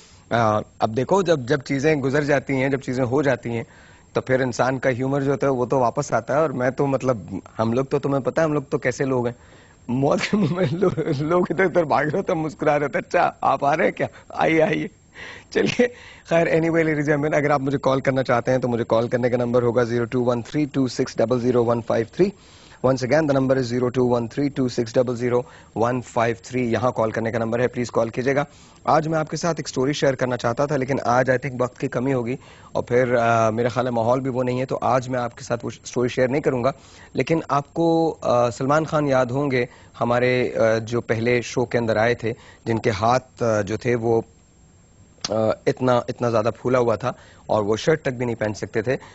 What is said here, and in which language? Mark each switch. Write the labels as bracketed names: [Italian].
[Urdu] اب دیکھو, جب چیزیں گزر جاتی ہیں, جب چیزیں ہو جاتی ہیں, تو پھر انسان کا ہیومر جو ہوتا ہے وہ تو واپس آتا ہے. اور میں تو ہم لوگ تو, تمہیں پتہ ہے ہم لوگ تو کیسے لوگ ہیں, موت کے منہ میں لوگ ادھر ادھر بھاگ رہے ہوتے ہیں, مسکرا رہے ہوتے ہیں. اچھا آپ آ رہے ہیں کیا, آئیے. چلیے خیر, [English] anyway ladies and gentlemen, [Urdu] اگر آپ مجھے کال کرنا چاہتے ہیں تو مجھے کال کرنے کا نمبر ہوگا 021326000153. [English] Once again, the number is 021326000153. [Urdu] یہاں کال کرنے کا نمبر ہے, پلیز کال کیجیے گا. آج میں آپ کے ساتھ ایک سٹوری شیئر کرنا چاہتا تھا, لیکن آج [English] I think [Urdu] وقت کی کمی ہوگی, اور پھر میرا خیال ہے ماحول بھی وہ نہیں ہے, تو آج میں آپ کے ساتھ وہ سٹوری شیئر نہیں کروں گا. لیکن آپ کو سلمان خان یاد ہوں گے, ہمارے جو پہلے شو کے اندر آئے تھے, جن کے ہاتھ جو تھے وہ اتنا زیادہ پھولا ہوا تھا, اور وہ شرٹ تک بھی نہیں پہن سکتے تھے.